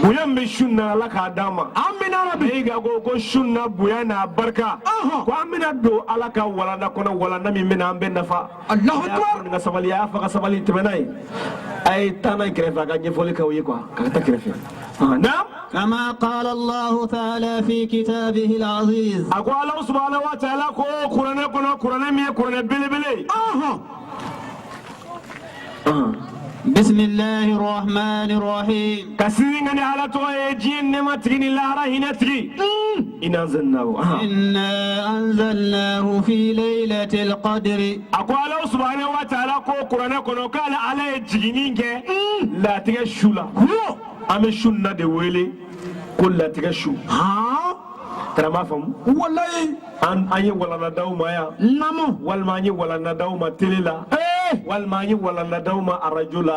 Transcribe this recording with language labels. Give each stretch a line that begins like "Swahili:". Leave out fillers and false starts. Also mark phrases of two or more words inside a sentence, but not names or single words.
Bambara: bonya min bɛ sunna Ala k'a d'an ma
Arabic: آمين ربي
Bambara: e ka ko sunna bonya n'a barika ko an bɛna don Ala ka walanda kɔnɔ walanda min bɛna an bɛɛ nafa Allahu a y'a akbar fɔ nin ka sabali a y'a fɔ ka sabali tɛmɛ n'a ye a ye taa n'a ye kɛrɛfɛ a ka ɲɛfɔli k'aw ye quoi ka taa kɛrɛfɛ naam
Arabic: كما قال الله تعالى في كتابه العزيز
Bambara: a ko
Arabic: الله سبحانه وتعالى
Bambara: ko kuranɛ kɔnɔ kuranɛ min ye kuranɛ belebele
Arabic: بسم الله الرحمن الرحيم
Bambara: ka sini ŋani Ala tɔgɔ ye diɲɛ nɛɛma tigi ni lahara hinɛ tigi
Arabic: إنا أنزلناه إنا أنزلناه في ليلة القدر
Bambara: a ko
Arabic: الله سبحانه وتعالى
Bambara: ko kuranɛ kɔnɔ k'ale Ala ye jiginni kɛ latigɛ su la an bɛ su na de wele ko latigɛ su tara m'a faamu wallahi an ye walanda ma yan namu walima an ye walanda ma télé la walima an ye walanda ma arajo la